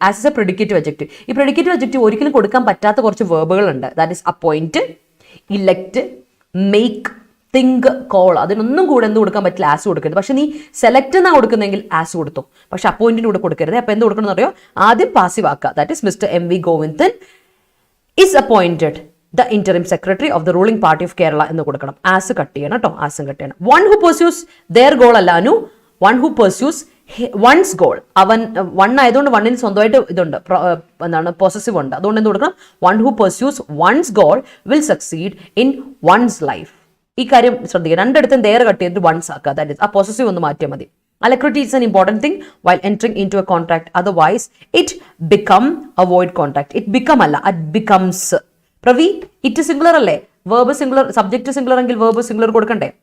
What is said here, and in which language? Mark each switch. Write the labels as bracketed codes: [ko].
[en] As is a predicative adjective. ഈ predicative adjective [ml] ഒരിക്കലും കൊടുക്കാൻ പറ്റാത്ത കുറച്ച് [en] വേർബുകളുണ്ട്. That is appoint, elect, make, think, call. [ml] അതിനൊന്നും കൂടെ എന്ത് കൊടുക്കാൻ പറ്റില്ല, ആസ് കൊടുക്കരുത്. പക്ഷെ നീ സെലക്ട് എന്നാ കൊടുക്കുന്നെങ്കിൽ ആസ് കൊടുത്തു, പക്ഷെ അപ്പോയിന്റിന് കൂടെ കൊടുക്കരുത്. അപ്പൊ എന്ത് കൊടുക്കണം എന്നറിയോ, ആദ്യം പാസീവ് ആക്കുക. [en] That is mister M.V. Govindan is appointed the interim secretary of the ruling party of Kerala [ml] എന്ന് കൊടുക്കണം. ആസ് കട്ട് ചെയ്യണം കേട്ടോ, ആസും കട്ട് ചെയ്യണം. [en] One who pursues their goal [ml] അല്ല [en] Anu, one who pursues one's goal. [ml] അവൻ വൺ ആയതുകൊണ്ട് വണ്ണിന് സ്വന്തമായിട്ട് ഇതുണ്ട്, എന്താണ് പൊസസീവ് ഉണ്ട്. അതുകൊണ്ട് എന്ത് കൊടുക്കണം, [en] one who pursues one's goal will succeed in one's life. [ml] ഈ കാര്യം ശ്രദ്ധിക്കുക, രണ്ടിടത്തും ദേറെ കട്ട് ചെയ്തിട്ട് വൺസ് ആക്കുക. ദാറ്റ് ഇസ് ആ പൊസസീവ് ഒന്ന് മാറ്റിയാൽ മതി. [en] Alacrity is an important thing while entering into a contract. Otherwise, it become a void contract. It become [ml] അല്ല, [en] it becomes. [ml] Pravi, it singular അല്ലേ, വേർബ് സിംഗുലർ, സബ്ജക്ട് സിംഗുലർ എങ്കിൽ verb singular കൊടുക്കണ്ടേ?